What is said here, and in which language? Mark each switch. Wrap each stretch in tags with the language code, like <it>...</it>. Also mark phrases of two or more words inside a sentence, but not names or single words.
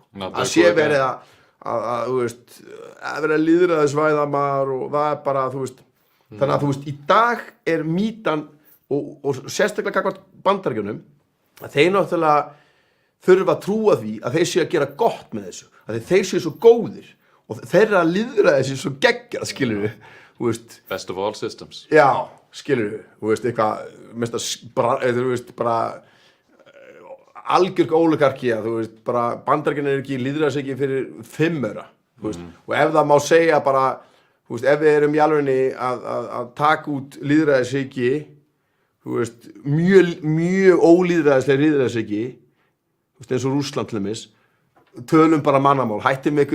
<is>Það sé verið að þú veist, að vera lýðræðisvæðamar og það er bara, þú veist, þannig að þú veist, í dag er mýtan og sérstaklega gagnvart Bandaríkjunum að þeir náttúrulega þurfa að trúa því að þeir séu að gera gott með þessu, að þeir séu svo góðir og þeirra lýðræði séu svo geggjað, skilur við, þú veist.</is> <en>Best of all systems.</en> <is>Já, skilur við, þú veist, eitthvað, þú veist, bara algjörg óligarkía, þú veist, bara Bandaríkjunum er ekki lýðræðis ekki fyrir 5 aura, þú veist, og ef það má segja bara, þú veist, ef við erum í alvegni að taka út lýðræðishyggju, þú veist, mjög ólýðræðisleg lýðræðishyggju, þú veist, eins og Rússland til dæmis, tölum bara mannamál, hættum með</is>